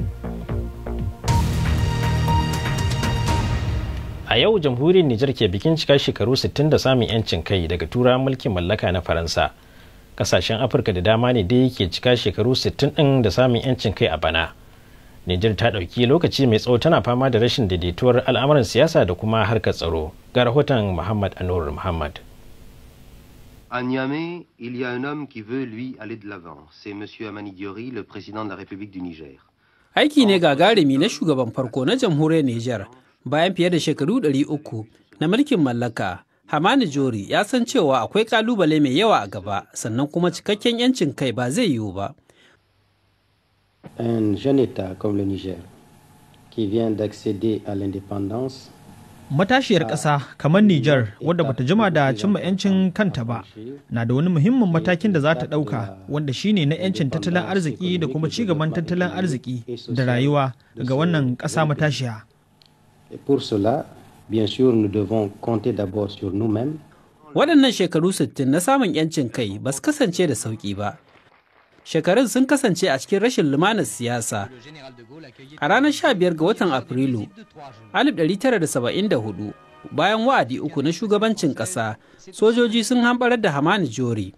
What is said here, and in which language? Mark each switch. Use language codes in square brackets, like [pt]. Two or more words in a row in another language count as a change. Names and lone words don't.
[ha] A yau Jamhuriyar Niger ke bikin cika shekaru 60 da samun 'yancin kai daga turawan mulkin mallaka na Faransa. Kasashen Afirka da dama ne dai ke cika shekaru 60 ɗin da samun 'yancin kai a bana. Nijar ta ɗauki lokaci mai tsawo tana fama da rashin daidaituwar al'amuran siyasa da kuma harkar tsaro. Ga rahoton Muhammad Anur Muhammad. [fr] À Niamey, il y a un homme qui veut lui aller de l'avant. C'est monsieur Amani Diori, le président de la République du Niger. [ha] Aiki ne gagarumi na shugaban farko na jamhuriyar Nijar bayan fiye da shekaru 300 na mulkin mallaka. Hamani Jori ya san cewa akwai kalubale mai yawa a gaba sannan kuma cikakken 'yancin kai ba zai yiwu ba. [fr] Un jeune État comme le Niger qui vient d'accéder à l'indépendance. [ha] Matashiyar ƙasa kamar Nijar wadda bata jima da cimma 'yancin kanta ba na da wani muhimmin matakin da za ta ɗauka wanda shine na 'yancin tattalin arziki da kuma cigaban tattalin arziki da rayuwa ga wannan ƙasa matashiya. [fr] Bien sûr, nous devons compter d'abord sur nous-mêmes. [ha] Waɗannan shekaru 60 na samun 'yancin kai ba su kasance da sauƙi ba. Shekarun sun kasance a cikin rashin lumanar siyasa. A ranar 15 ga watan Afrilu, 1974, bayan wa'adi uku na shugabancin ƙasa, sojoji sun hamɓarar da Hamani Jori.